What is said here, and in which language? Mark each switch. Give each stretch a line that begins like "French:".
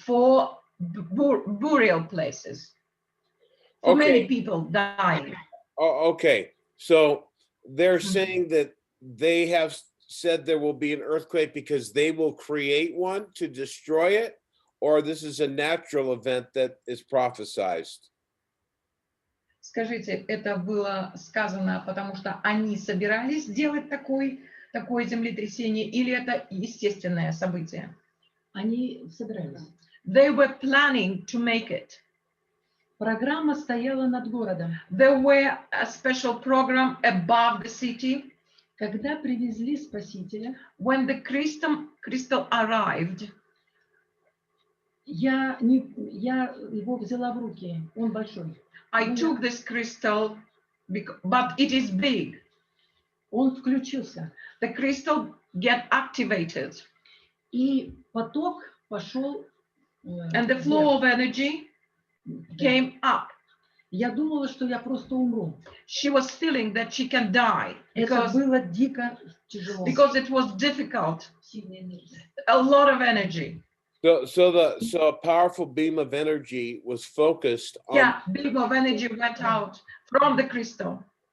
English: for burial places. For many people dying. Oh, okay. So they're Mhm. saying that they have said there will be an earthquake because they will create one to destroy it, or this is a natural event that is prophesized?
Russian: Скажите, это было сказано, потому что они собирались сделать такое землетрясение, или это естественное событие? Они собирались.
English: They were planning to make it.
Russian: Программа стояла над городом.
English: There were a special program above the city.
Russian: Когда привезли Спасителя,
English: When the crystal arrived,
Russian: я его взяла в руки, он большой.
English: I took this crystal, but it is big.
Russian: Он включился.
English: the crystal get activated,
Russian: И поток пошел
English: and the flow of energy
Russian: вверх.
English: came up.
Russian: Я думала, что я просто умру.
English: She was feeling that she can die
Russian: Это было дико тяжело.
English: because it was difficult. A lot of energy. So a powerful beam of energy was focused on. Yeah, beam of energy went out from the crystal,